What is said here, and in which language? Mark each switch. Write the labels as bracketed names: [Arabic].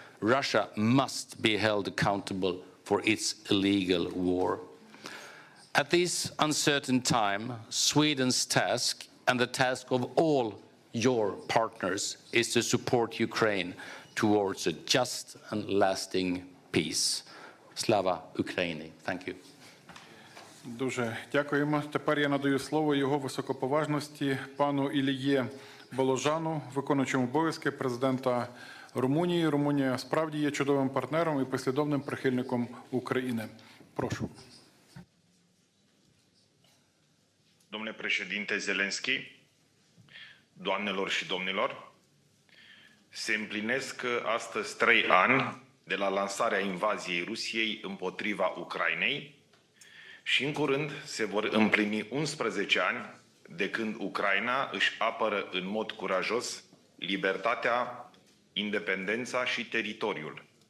[English] Russia must be held accountable for its illegal war. At this uncertain time, Sweden's task and the task of all your partners is to support Ukraine towards a just and lasting peace. Slava Ukraini. Thank you. [Ukrainian] Дуже дякуємо. Тепер я надаю слово його високоповажності пану Іліє Боложану, виконуючому обов'язки президента Румунії. Румунія справді є чудовим партнером і послідовним прихильником України. Прошу. [Romanian] Domnule președinte Zelensky, doamnelor și domnilor, se împlinesc astăzi 3 ani de la lansarea invaziei Rusiei împotriva Ucrainei și în curând se vor împlini 11 ani de când Ucraina își apără în mod curajos libertatea, independența și teritoriul.